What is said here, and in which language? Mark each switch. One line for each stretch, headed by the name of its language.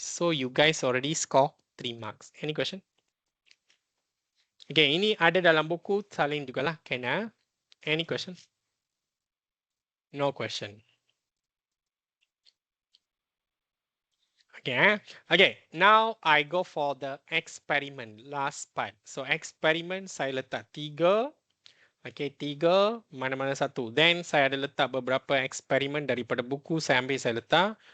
English: So you guys already score 3 marks. Any question?
Malay: Okay, ini ada dalam buku salin jugalah.
English: Can I? Any question? No question. Okay. Okay, now I go for the experiment, last part.
Malay: So experiment saya letak 3. Okay, 3, mana-mana satu. Then saya ada letak beberapa eksperimen daripada buku saya ambil, saya letak.